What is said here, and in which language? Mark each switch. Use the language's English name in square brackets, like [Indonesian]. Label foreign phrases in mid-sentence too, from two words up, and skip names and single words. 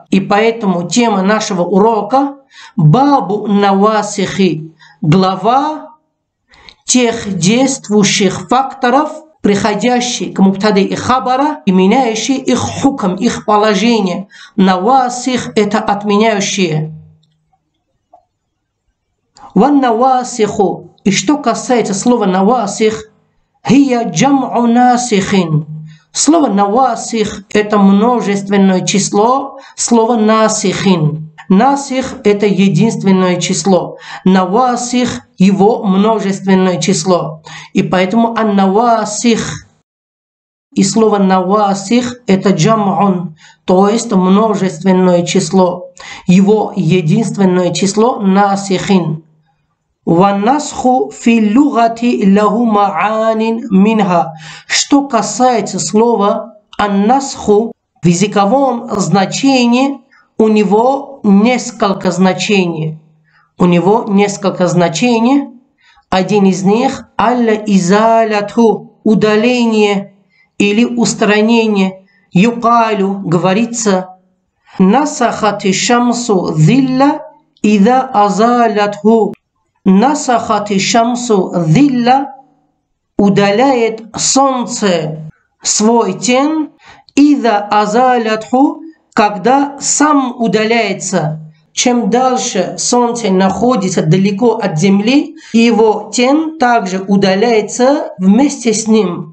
[Russian] И поэтому тема нашего урока [Arabic] باب النواسخ, [Russian] глава тех действующих факторов, приходящие к мубтады и хабара и меняющие их хукм, их положение. Навасих – это отменяющие. [Arabic] والنواسخ. [Russian] И что касается слова навасих, [Arabic] هي جمع ناسخ. [Russian] Слово навасих – это множественное число слова насихин. Насих – это единственное число. Навасих – его множественное число. И поэтому ан-навасих. И слово навасих – это джам'ун, то есть множественное число. Его единственное число – насихин. [Arabic] وَالنَّسْخُ فِي اللُّغَةِ لَهُ مَعَانٍ مِنْهَا. [Russian] Что касается слова «ан-насху», в языковом значении у него несколько значений. У него несколько значений. Один из них – «аль-изаляту» – удаление или устранение. [Arabic] «يقال» – говорится «نسخت الشمس الظل إذا أزالته». نسخت الشمس الظل – [Russian] удаляет солнце свой тень, [Arabic] إذا أزالته [Russian] – когда сам удаляется. Чем дальше солнце находится далеко от земли, его тень также удаляется вместе с ним.